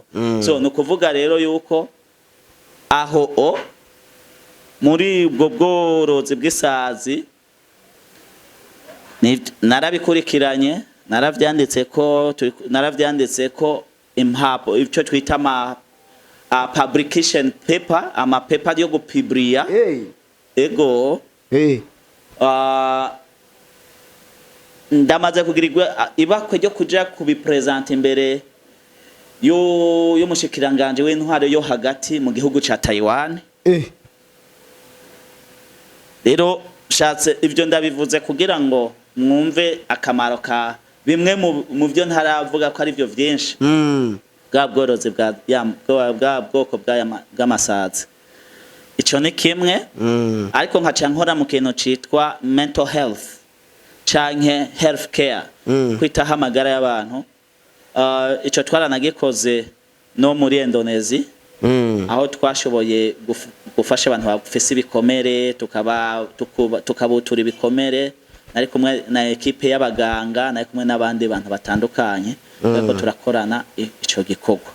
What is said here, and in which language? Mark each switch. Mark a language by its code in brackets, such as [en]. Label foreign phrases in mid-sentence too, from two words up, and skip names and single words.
[rn] So nukuvuga rero yuko aho muri ubwo bworozi bw'isazi narabikurikiranye, naravyanditse ko impapo ico twita [en] publication paper, paper [rn] yo gupublia. Ego ndamaze kugirirwa ibakwe ryo kuja kubipresent imbere yo mushikiranganje w'intwaro yo hagati mu gihugu ca Taiwan. Rero shatse ivyo ndabivuze kugira ngo mwumve akamaro ka bimwe mu byo ntaravuga ko ari byo vyinshi bwa bworozi bwa bwoko bw'amasazi. Ico ni kimwe. Ariko nkaca nkora mu kintu citwa [en] mental health [rn] canke [en] health care, [rn] kwitaho amagara y'abantu. Ico twaranagikoze no muri Indonesia, aho twashoboye gufasha abantu bafise ibikomere, tukabutura ibikomere. Nari kumwe na ekipe y'abaganga, nari kumwe n'abandi bantu batandukanye, ariko turakorana ico gikorwa.